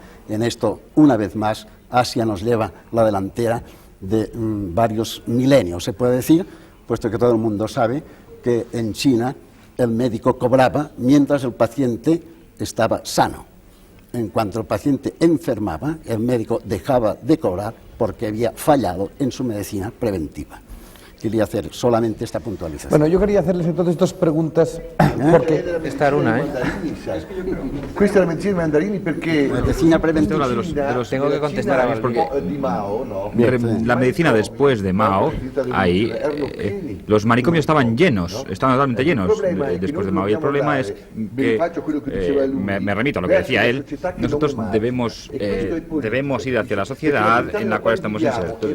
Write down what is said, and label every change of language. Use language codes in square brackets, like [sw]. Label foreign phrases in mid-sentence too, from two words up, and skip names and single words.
[es] En esto, una vez más, Asia nos lleva la delantera de varios milenios, se puede decir, puesto que todo el mundo sabe que en China el médico cobraba mientras el paciente estaba sano. En cuanto el paciente enfermaba, el médico dejaba de cobrar porque había fallado en su medicina preventiva. Quería hacer solamente esta puntualización. Bueno, yo quería hacerles entonces dos preguntas, porque... Esta era una, [it] Questa è la medicina dei mandarini perché Medicina preventiva. [es] Tengo que contestar a porque di Mao, ¿no? La medicina después de Mao, ahí los manicomios estaban llenos, estaban totalmente llenos después de Mao. Y el problema es que, me remito a lo que decía él, nosotros debemos ir hacia la sociedad en la cual estamos insertos.